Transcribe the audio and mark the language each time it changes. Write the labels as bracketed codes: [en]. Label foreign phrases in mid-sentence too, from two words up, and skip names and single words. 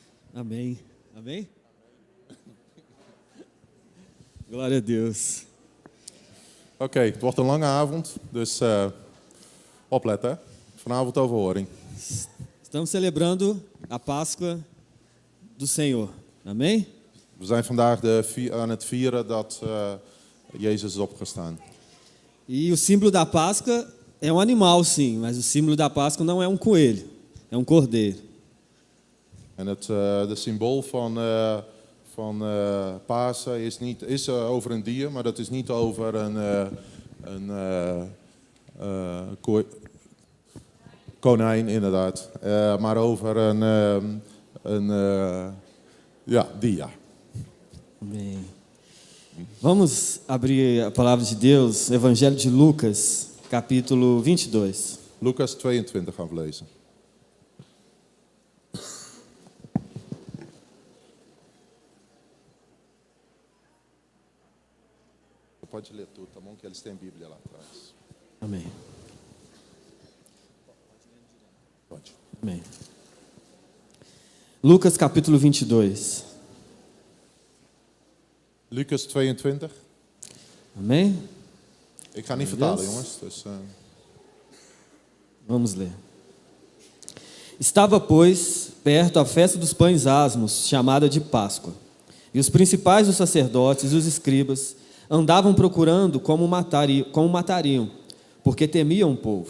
[pt] Amém. Amém? Glória a Deus. [nl] Oké, het wordt een lange avond, dus opletten. Hè? Vanavond overhoring. [pt] Estamos celebrando a Páscoa do Senhor. Amém? [nl] We zijn vandaag aan het vieren dat Jezus is opgestaan. [pt] E o símbolo da Páscoa é um animal, sim, mas o símbolo da Páscoa não é um coelho, é um cordeiro. [nl] En de symbool van Pasen is over een dier, maar dat is niet over een konijn, inderdaad. Maar over een dier. [pt] Amém. Vamos abrir a palavra de Deus, Evangelho de Lucas, capítulo 22. [nl] Lucas 22 gaan we lezen. [pt] Pode ler tudo, tá bom? Que eles têm Bíblia lá atrás. Amém. Pode. Amém. Lucas capítulo 22. Lucas 22. Amém? [nl] Ik ga niet vertalen, jongens. Dus, [pt] Vamos ler. Estava, pois, perto a festa dos pães asmos, chamada de Páscoa. E os principais dos sacerdotes e os escribas andavam procurando como matariam, porque temiam o povo.